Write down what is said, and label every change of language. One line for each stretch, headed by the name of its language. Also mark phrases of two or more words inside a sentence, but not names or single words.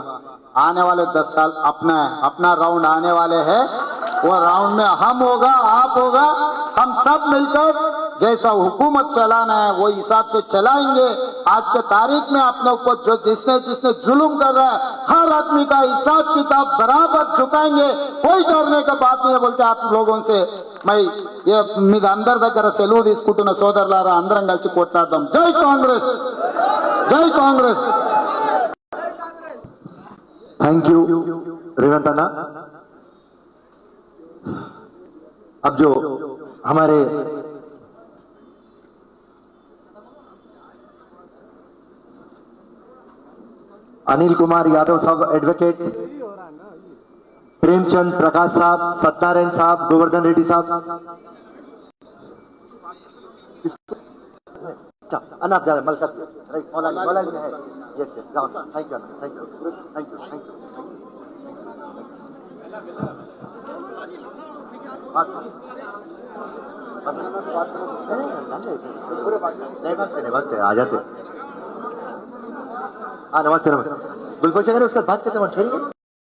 Hindi: आने वाले 10 साल अपना है, अपना राउंड आने वाले हैं, वो राउंड में हम होगा, आप होगा, हम सब मिलकर जैसा हुकूमत चलाना है वो हिसाब से चलाएंगे। आज के तारीख में अपने ऊपर जो जिसने जिसने जुल्म कर रहा है, हर आदमी का हिसाब किताब बराबर झुकाएंगे, कोई डरने का बात नहीं है बोलते आप लोगों से। मैं ये
Telugu: మీ అందరి దగ్గర సెలవు తీసుకుంటున్న సోదరులారా, అందరం కలిసి కొట్లాడదాం। జై కాంగ్రెస్,
Hindi: जय कांग्रेस।
English: Thank you Revanth anna.
Hindi: अब जो हमारे अनिल कुमार यादव साहब, एडवोकेट प्रेमचंद प्रकाश साहब, सत्यानारायण साहब, गोवर्धन रेड्डी साहब, अनाप ज्यादा मलका राइट मौलाना में है यस यस जाओ थैंक यू थैंक यू थैंक यू थैंक यू बात आ जाते हाँ नमस्ते नमस्ते गुलपोश अगर उसका बात करते हैं ठहरिए